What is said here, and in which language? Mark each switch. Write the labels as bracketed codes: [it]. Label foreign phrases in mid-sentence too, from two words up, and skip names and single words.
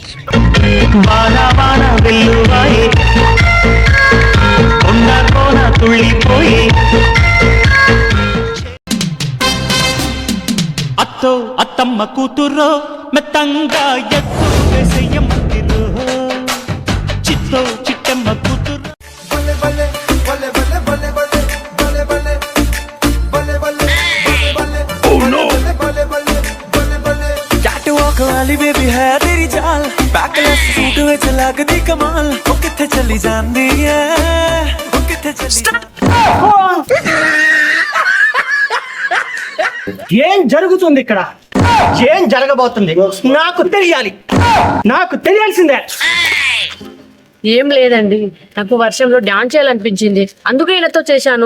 [te] వానా వానా వెల్లువాయే కొండ కోన తుళ్ళిపోయే అత్తో అత్తమ్మ కూతురో మెత్తంగా ఎత్తు వేసేయమ్మంటిరో చిత్తో చిట్టమ్మ కూతురు [pa] ਵਾਲੀ ਬੇਬੀ ਹੈ ਤੇਰੀ ਚਾਲ [en] backless suit [pa] ਵਿਚ ਲਗਦੀ ਕਮਾਲ ਓ ਕਿੱਥੇ ਚਲੀ ਜਾਂਦੀ ਹੈ ਓ ਕਿੱਥੇ ਚਲੀ [te] ఏం జరుగుతుంది ఇక్కడ? ఏం జరగబోతుంది? నాకు తెలియాలి, నాకు తెలియాల్సిందే. ఏం లేదండి, నాకు వర్షంలో డాన్స్ చేయాలనిపించింది, అందుకే ఈయనతో చేశాను.